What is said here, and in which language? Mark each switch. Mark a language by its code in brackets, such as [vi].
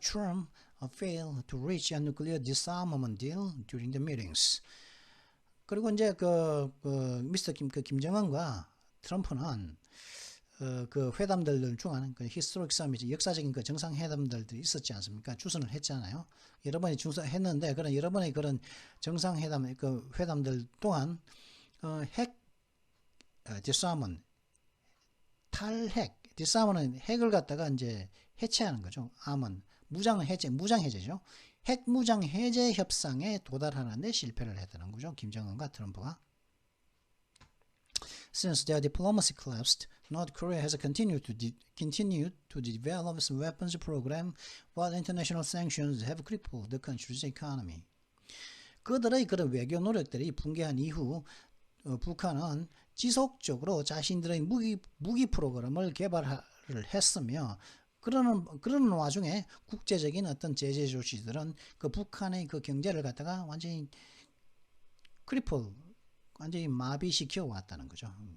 [en] Trump failed to reach a nuclear disarmament deal during the meetings. [ko] 그리고 이제 미스터 김정은과 트럼프는 그 회담들 중한 그 히스토릭 서밋, 역사적인 그 정상회담들도 있었지 않습니까? 주선을 했잖아요. 여러 번이 주선했는데 그런 여러 번의 그런 정상회담 그 회담들 동안 핵 디스아먼 탈핵 디스아먼은 핵을 갖다가 이제 해체하는 거죠. 아먼 무장 해제죠. 핵 무장 해제 협상에 도달하는데 실패를 했다는 거죠. 김정은과 트럼프가. [en] Since their diplomacy collapsed, North Korea has continued to develop its weapons program, while international sanctions have crippled the country's economy. [ko] 그들의 그런 외교 노력들이 붕괴한 이후 북한은 지속적으로 자신들의 무기 프로그램을 개발을 했으며 그러는 와중에 국제적인 어떤 제재 조치들은 그 북한의 그 경제를 갖다가 완전히 완전히 마비시켜 왔다는 거죠.